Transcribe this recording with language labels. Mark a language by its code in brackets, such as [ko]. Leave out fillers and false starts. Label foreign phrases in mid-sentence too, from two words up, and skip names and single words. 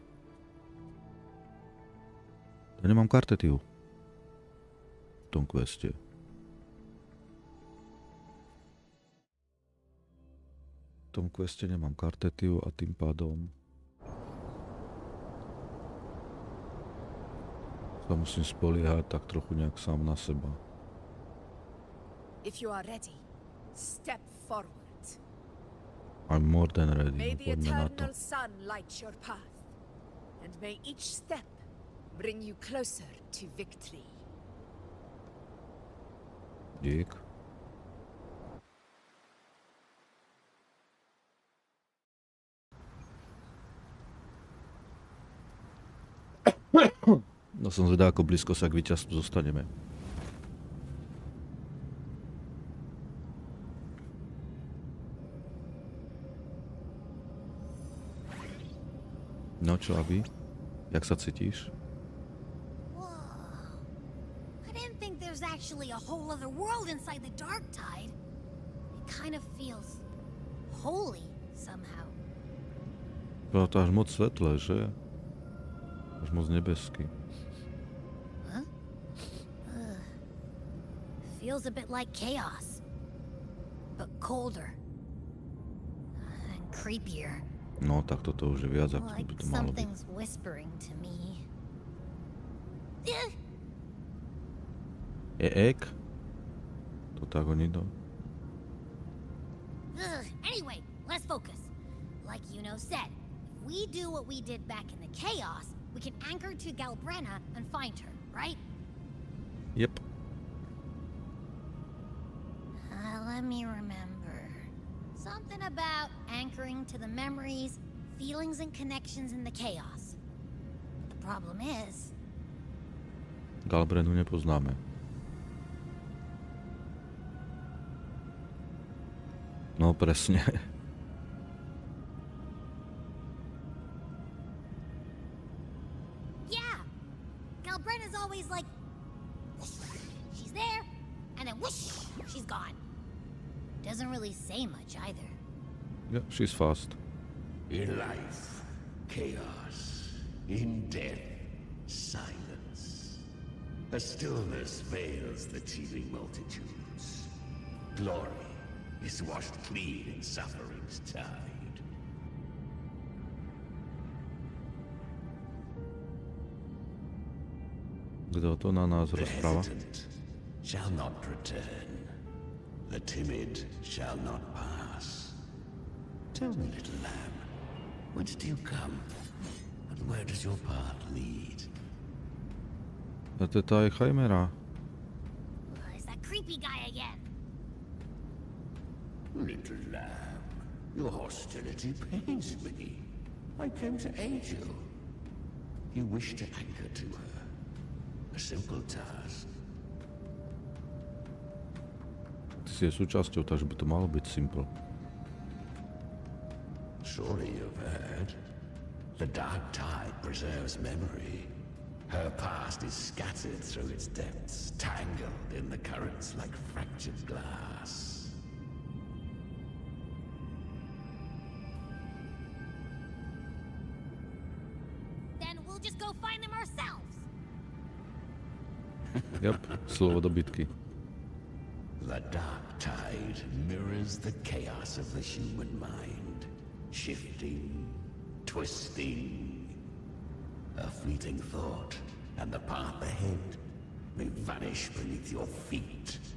[sk] Ja nemám kartetiu v tom queste. V tom queste nemám kartetiu a tým pádom sa musím spoliehať tak trochu nejak sám na seba. [en] If you are ready, step forward. I'm more than ready. May the [sk] Poďme na to. [en] eternal sun light your path, and may each step bring you closer to victory. [sk] Dík. No som zvedá, ako blízko sa k víťazstvu zostaneme. No No čo, Abby? Jak sa cítiš? Whoa. [en] I didn't think there's actually a whole other world inside the dark tide. It kind of feels holy somehow. [sk] Bolo to až moc svetlé, že? Až moc nebeský. Huh? [en] Feels a bit like chaos, but colder and creepier. [sk] No, tak toto už je viac, ako [en] Like [sk] by to malo byť. [en] something's whispering to me. Ek? [sk] To tak oni do. [en] Anyway, let's focus. Like said, if we do what we did back in the chaos, we can anchor to Galbrenna and find her, right? Yep. Let me remember. Something about anchoring to the memories, feelings, and connections in the chaos. The problem is, [sk] Galbrenu nepoznáme. No presne. [en] yeah, Galbrenna's always like, she's there, and then whoosh, she's gone. Doesn't really say much either. Yeah, she's fast. In life, chaos. In death, silence. A stillness veils the teeming multitudes. Glory is washed clean in suffering's tide. [sk] Kto to na nás [en] The [sk] rozpráva? [en] hesitant shall not return. The timid shall not pass. Tell me, little lamb, whence do you come? And where does your path lead? [sk] A to je tá je chimera. [en] It's that creepy guy again. Little lamb, your hostility pains me. I came to aid you. You wish to anchor to her. A simple task. [sk] Ty si je súčasťou, takže by to malo byť simple. [en] Surely you've heard. The dark tide preserves memory. Her past is scattered through its depths, tangled in the currents like fractured glass. Then we'll just go find them ourselves. Yep, [sk] slovo do bitky. [en] The dark tide mirrors the chaos of the human mind, shifting, twisting. A fleeting thought, and the path ahead may vanish beneath your feet.